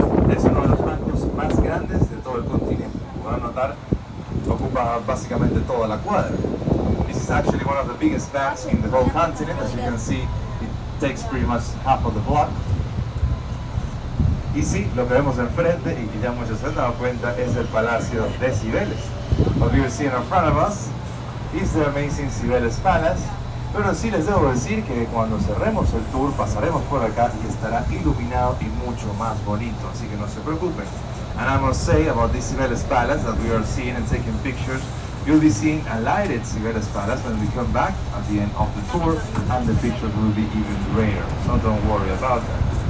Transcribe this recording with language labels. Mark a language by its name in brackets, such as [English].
[Spanish] Es uno de los bancos más grandes de todo el continente. Pueden notar, ocupa básicamente toda la cuadra. [English] This is actually one of the biggest banks in the whole continent. As you can see, it takes pretty much half of the block. [Spanish] Y sí, lo que vemos enfrente, y que ya muchos se han dado cuenta, es el Palacio de Cibeles. [English] What we are seeing in front of us is the amazing Cibeles Palace. [Spanish] Pero sí les debo decir que cuando cerremos el tour pasaremos por acá y estará iluminado y mucho más bonito, así que no se preocupen. [English] And I must say about this Cibeles Palace that we are seeing and taking pictures, you'll be seeing a lighted Cibeles Palace when we come back at the end of the tour, and the pictures will be even greater, so don't worry about that.